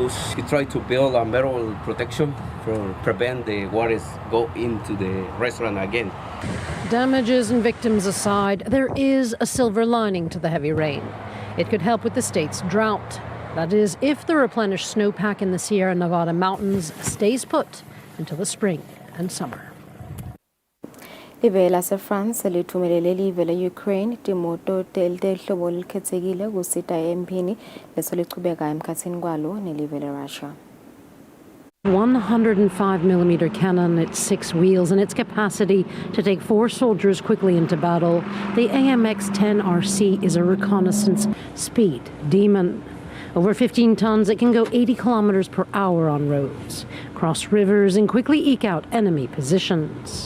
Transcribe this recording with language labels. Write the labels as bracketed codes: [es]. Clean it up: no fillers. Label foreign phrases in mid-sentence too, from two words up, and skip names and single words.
[en] We tried to build a metal protection to prevent the waters go into the restaurant again. Damages and victims aside, there is a silver lining to the heavy rain. It could help with the state's drought. That is, if the replenished snowpack in the Sierra Nevada mountains stays put until the spring and summer. [ss] Live lase-France lithumelele live le-Ukraine timoto tehlobo likhetsekile kusita empini lesolichubeka emkhatsini kwalo nelive le-Russia. [en] 105mm cannon, its 6 wheels, and its capacity to take 4 soldiers quickly into battle, the AMX-10RC is a reconnaissance speed demon. Over 15 tons, it can go 80 kilometers per hour on roads, cross rivers, and quickly eke out enemy positions.